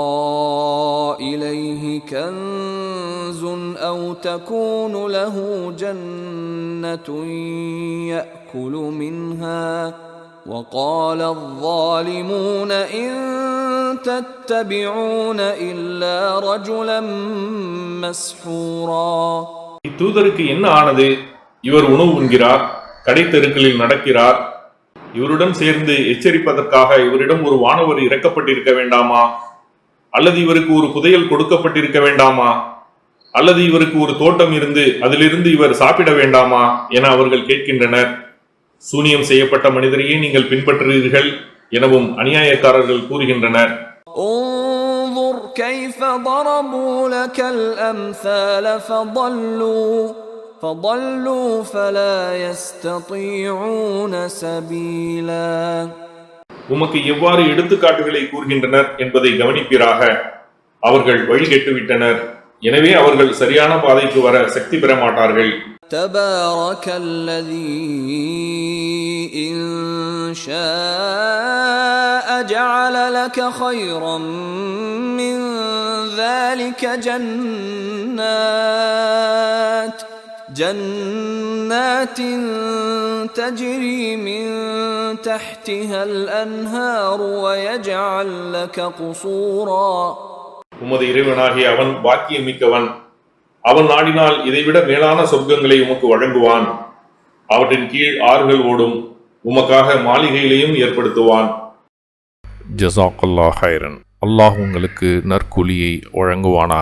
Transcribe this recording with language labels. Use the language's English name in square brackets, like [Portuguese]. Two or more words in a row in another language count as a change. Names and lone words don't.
[Arabic] إليه كنز أو تكون له جنة يأكل منها وقال الظالمون إن تتبعون إلا رجلا مسحورا. [Tamil] இத்தூதருக்கு என்ன ஆனது? இவர் உணவு உண்கிறார், கடை தெருக்களில் நடக்கிறார். இவருடன் சேர்ந்து எச்சரிப்பதற்காக இவரிடம் ஒரு வானவர் இறக்கப்பட்டிருக்க வேண்டாமா? அல்லது இவருக்கு ஒரு புதையல் கொடுக்கப்பட்டிருக்க வேண்டாமா? அல்லது இவருக்கு ஒரு தோட்டம் இருந்து அதிலிருந்து இவர் சாப்பிட வேண்டாமா என அவர்கள் கேட்கின்றனர். சூனியம் செய்யப்பட்ட மனிதரையே நீங்கள் பின்பற்றுகிறீர்கள் எனவும் அநியாயக்காரர்கள் கூறுகின்றனர். [Arabic] انظر كيف ضربوا لك الأمثال فضلوا فضلوا فلا يستطيعون سبيلا. [Tamil] உமக்கு எவ்வாறு எடுத்துக்காட்டுகளை கூறுகின்றனர் என்பதை கவனிப்பீராக. அவர்கள் வழி கெட்டுவிட்டனர், எனவே அவர்கள் சரியான பாதைக்கு வர சக்தி பெற மாட்டார்கள். [Arabic] تبارك الذي إن شاء جعل لك خيرا من ذلك جنات تجري من تحتها الأنهار ويجعل لك قصورا. [Tamil] உமது இறைவனாகிய அவன் பாக்கியமிக்கவன். அவன் நாடினால் இதைவிட மேலான சொர்க்கங்களை உமக்கு வழங்குவான். அவற்றின் கீழ் ஆறுகள் ஓடும். உமக்காக மாளிகைகளையும் ஏற்படுத்துவான். [Arabic] جزاك الله خيرا. [Tamil] அல்லாஹ் உங்களுக்கு நற்கூலியை வழங்குவானாக.